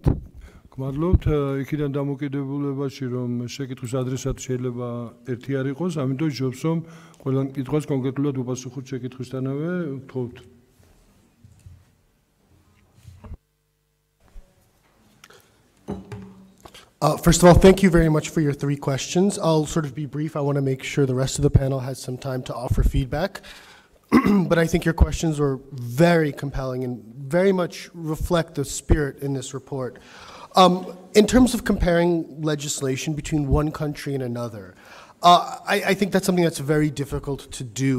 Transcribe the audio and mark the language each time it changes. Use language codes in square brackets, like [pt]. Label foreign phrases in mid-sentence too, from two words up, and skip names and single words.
[ka] გმადლობთ, იქიდან დამოკიდებულებაში რომ შეკითხვის ადრესატი შეიძლება ერთი არ იყოს, ამიტომ ჯობს რომ ყველა კითხვას კონკრეტულად უპასუხოთ შეკითხვისთანავე, ვთხოვთ. [en] First of all, thank you very much for your 3 questions. I'll sort of be brief. I want to make sure the rest of the panel has some time to offer feedback. But I think your questions were very compelling and very much reflect the spirit in this report. In terms of comparing legislation between one country and another, I think that's something that's very difficult to do.